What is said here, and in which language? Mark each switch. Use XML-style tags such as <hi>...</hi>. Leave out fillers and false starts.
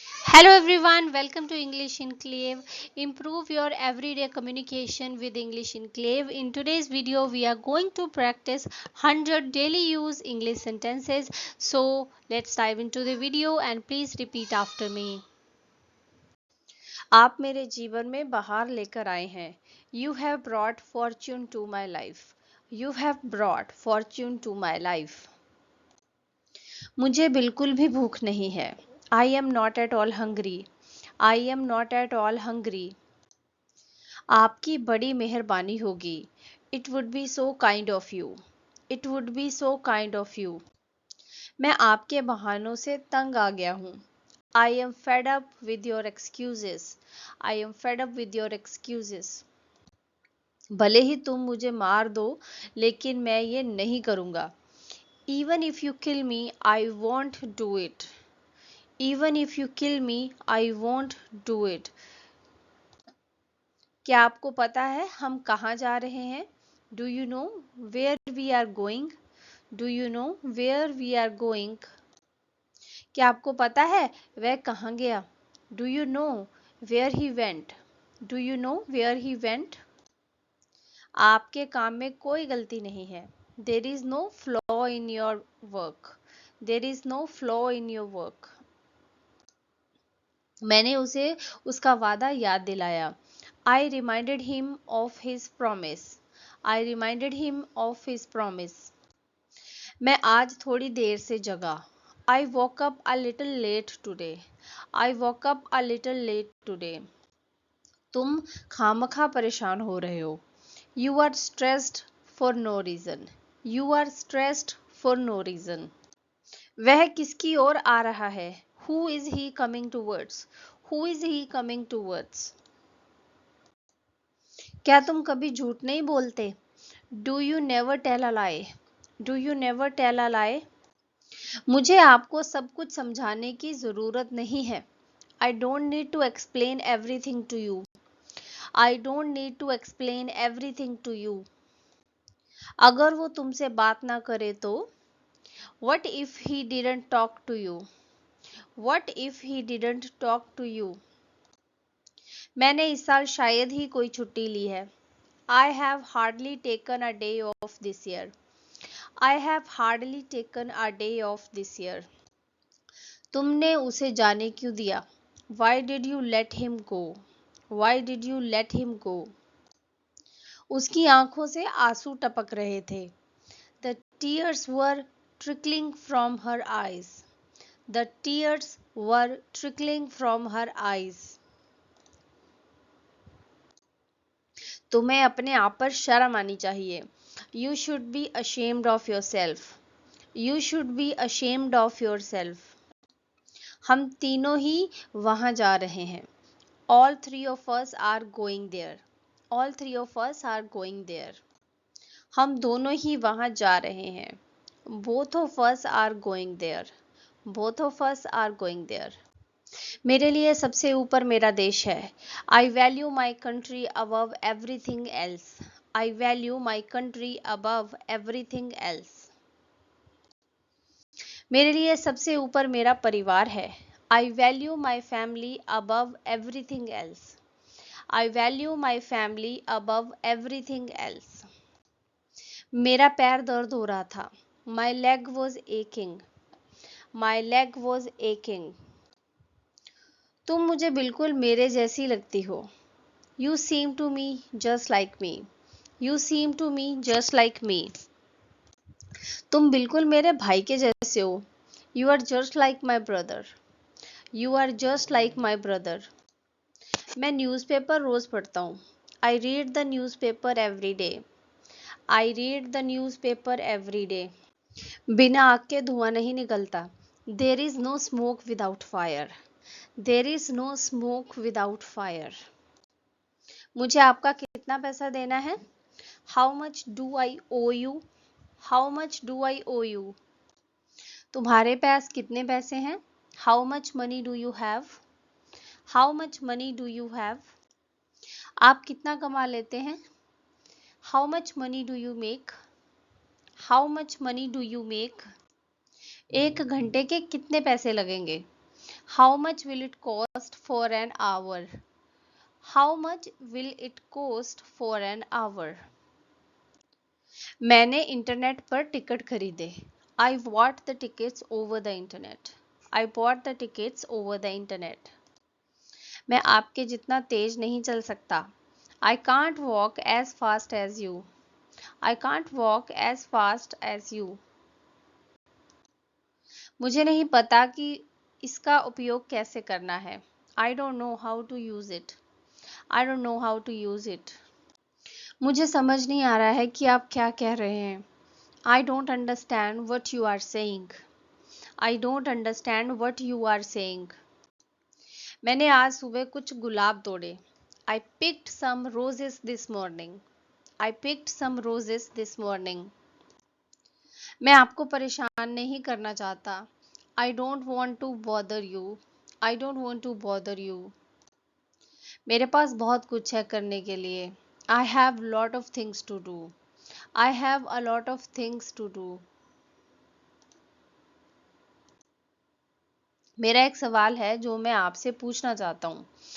<en>Hello everyone, welcome to English Enclave. Improve your everyday communication with English Enclave. In today's video, we are going to practice 100 daily use English sentences. So, let's dive into the video and please repeat after me.</en> <hi>आप मेरे जीवन में बहार लेकर आए हैं.</hi> <en>You have brought fortune to my life. You have brought fortune to my life.</en> <hi>मुझे बिल्कुल भी भूख नहीं है.</hi> <en>I am not at all hungry. I am not at all hungry.</en> <hi>आपकी बड़ी मेहरबानी होगी.</hi> <en>It would be so kind of you. It would be so kind of you.</en> <hi>मैं आपके बहानों से तंग आ गया हूँ.</hi> <en>I am fed up with your excuses. I am fed up with your excuses.</en> <hi>भले ही तुम मुझे मार दो, लेकिन मैं ये नहीं करूँगा.</hi> <en>Even if you kill me, I won't do it. Even if you kill me, I won't do it.</en> <hi>क्या आपको पता है हम कहाँ जा रहे हैं?</hi> <en>Do you know where we are going? Do you know where we are going?</en> <hi>क्या आपको पता है वह कहाँ गया?</hi> <en>Do you know where he went? Do you know where he went?</en> <hi>आपके काम में कोई गलती नहीं है.</hi> <en>There is no flaw in your work. There is no flaw in your work.</en> <hi>मैंने उसे उसका वादा याद दिलाया.</hi> <en>I reminded him of his promise. I reminded him of his promise.</en> <hi>मैं आज थोड़ी देर से जगा.</hi> <en>I woke up a little late today. I woke up a little late today.</en> <hi>तुम खामखा परेशान हो रहे हो.</hi> <en>You are stressed for no reason. You are stressed for no reason.</en> <hi>वह किसकी ओर आ रहा है?</hi> <en>Who is he coming towards? Who is he coming towards?</en> <hi>क्या तुम कभी झूठ नहीं बोलते?</hi> <en>Do you never tell a lie? Do you never tell a lie?</en> <hi>मुझे आपको सब कुछ समझाने की ज़रूरत नहीं है.</hi> <en>I don't need to explain everything to you. I don't need to explain everything to you.</en> <hi>अगर वो तुमसे बात ना करे तो?</hi> <en>What if he didn't talk to you? What if he didn't talk to you?</en> <hi>मैंने इस साल शायद ही कोई छुट्टी ली है.</hi> <en>I have hardly taken a day off this year. I have hardly taken a day off this year.</en> <hi>तुमने उसे जाने क्यों दिया?</hi> <en>Why did you let him go? Why did you let him go?</en> <hi>उसकी आंखों से आंसू टपक रहे थे.</hi> <en>The tears were trickling from her eyes. The tears were trickling from her eyes.</en> <hi>तुम्हें अपने आप पर शर्म आनी चाहिए.</hi> <en>You should be ashamed of yourself. You should be ashamed of yourself.</en> <hi>हम तीनों ही वहां जा रहे हैं.</hi> <en>All three of us are going there. All three of us are going there.</en> <hi>हम दोनों ही वहां जा रहे हैं.</hi> <en>Both of us are going there. Both of us are going there.</en> <hi>मेरे लिए सबसे ऊपर मेरा देश है.</hi> <en>I value my country above everything else. I value my country above everything else.</en> <hi>मेरे लिए सबसे ऊपर मेरा परिवार है.</hi> <en>I value my family above everything else. I value my family above everything else.</en> <hi>मेरा पैर दर्द हो रहा था.</hi> <en>My leg was aching. My leg was aching.</en> <hi>तुम मुझे बिल्कुल मेरे जैसी लगती हो.</hi> <en>You seem to me just like me. You seem to me just like me.</en> <hi>तुम बिल्कुल मेरे भाई के जैसे हो.</hi> <en>You are just like my brother. You are just like my brother.</en> <hi>मैं न्यूज़पेपर रोज पढ़ता हूँ.</hi> <en>I read the newspaper every day. I read the newspaper every day.</en> <hi>बिना आग के धुआं नहीं निकलता.</hi> <en>There is no smoke without fire. There is no smoke without fire.</en> <hi>मुझे आपका कितना पैसा देना है?</hi> <en>How much do I owe you? How much do I owe you?</en> <hi>तुम्हारे पास कितने पैसे हैं?</hi> <en>How much money do you have? How much money do you have?</en> <hi>आप कितना कमा लेते हैं?</hi> <en>How much money do you make? How much money do you make?</en> <hi>एक घंटे के कितने पैसे लगेंगे?</hi> <en>How much will it cost for an hour? How much will it cost for an hour?</en> <hi>मैंने इंटरनेट पर टिकट खरीदे.</hi> <en>I bought the tickets over the internet. I bought the tickets over the internet.</en> <hi>मैं आपके जितना तेज नहीं चल सकता.</hi> <en>I can't walk as fast as you. I can't walk as fast as you.</en> <hi>मुझे नहीं पता कि इसका उपयोग कैसे करना है.</hi> <en>I don't know how to use it. I don't know how to use it.</en> <hi>मुझे समझ नहीं आ रहा है कि आप क्या कह रहे हैं.</hi> <en>I don't understand what you are saying. I don't understand what you are saying.</en> <hi>मैंने आज सुबह कुछ गुलाब तोड़े.</hi> <en>I picked some roses this morning. I picked some roses this morning.</en> <hi>मैं आपको परेशान नहीं करना चाहता.</hi> <en>I don't want to bother you. I don't want to bother you.</en> <hi>मेरे पास बहुत कुछ है करने के लिए.</hi> <en>I have lot of things to do. I have a lot of things to do.</en> <hi>मेरा एक सवाल है जो मैं आपसे पूछना चाहता हूँ.</hi>